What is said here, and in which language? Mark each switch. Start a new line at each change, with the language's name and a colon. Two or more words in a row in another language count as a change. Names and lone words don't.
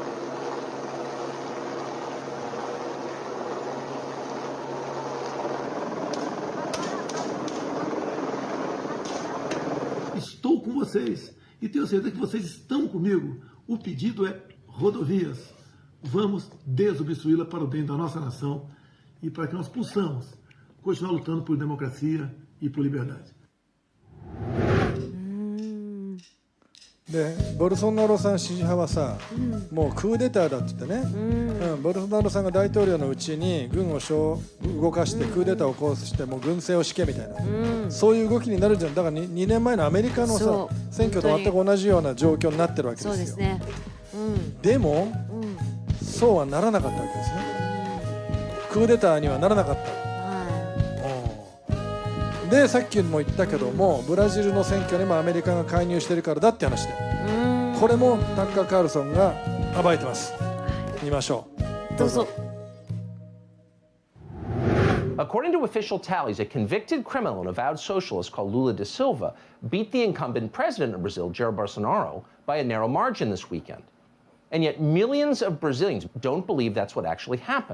Portuguese: Estou com vocês e tenho certeza que vocês estão comigo. O pedido é rodovias. Vamos desobstruí-la para o bem da nossa nação e para que nós possamos continuar lutando por democracia e por liberdade.
Japanese: でボルソナロさん支持派はさ、もうクーデターだって言ってね、ボルソナロさんが大統領のうちに軍を動かしてクーデターを起こしてもう軍政を敷けみたいな、そういう動きになるんじゃん。だから 2年前のアメリカのさ選挙と全く同じような状況になってるわけですよ。そうですね。でも、そうはならなかったわけですね。クーデターにはならなかった。でさっきも言ったけども、ブラジルの選挙にもアメリカが介入してるからだって話で、これもタッカー・カールソンが暴いてます。見ましょう。どうぞ。
English: According to official tallies, a convicted criminal and avowed socialist called Lula da Silva beat the incumbent president of Brazil, Jair Bolsonaro, by a narrow margin this weekend. And yet millions of Brazilians don't believe that's what actually happened.